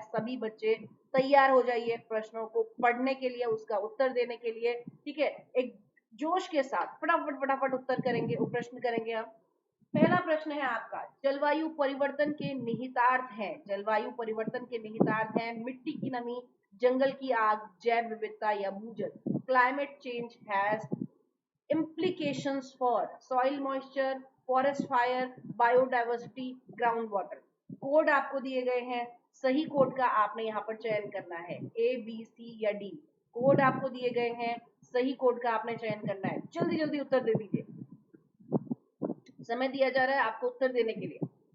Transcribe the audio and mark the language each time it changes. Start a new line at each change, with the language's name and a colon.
Hindi: सभी बच्चे तैयार हो जाइए प्रश्नों को पढ़ने के लिए, उसका उत्तर देने के लिए। ठीक है, एक जोश के साथ फटाफट फटाफट उत्तर करेंगे, प्रश्न करेंगे हम। पहला प्रश्न है आपका, जलवायु परिवर्तन के निहितार्थ हैं। जलवायु परिवर्तन के निहितार्थ हैं मिट्टी की नमी, जंगल की आग, जैव विविधता या भूजल।
English: Climate change has implications for soil moisture, forest fire, biodiversity, ground water।
Hindi: Code आपको दिए गए हैं, सही कोड का आपने यहाँ पर चयन करना है, ए बी सी या डी। कोड आपको दिए गए हैं, सही कोड का आपने चयन करना है। जल्दी जल्दी उत्तर दे दीजिए, समय दिया जा रहा है आपको उत्तर देने के लिए।